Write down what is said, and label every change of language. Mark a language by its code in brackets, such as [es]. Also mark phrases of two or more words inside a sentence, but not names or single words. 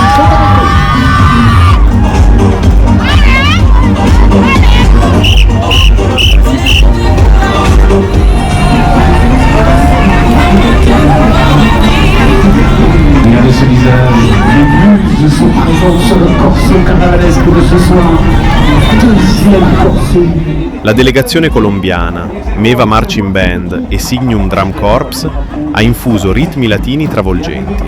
[fr] Regardez ce visage, les muses sont présentes sur le corso carnavalesque de ce soir. Deuxième corso. [it] La delegazione colombiana, Meva Marching Band e Signum Drum Corps ha infuso ritmi latini travolgenti.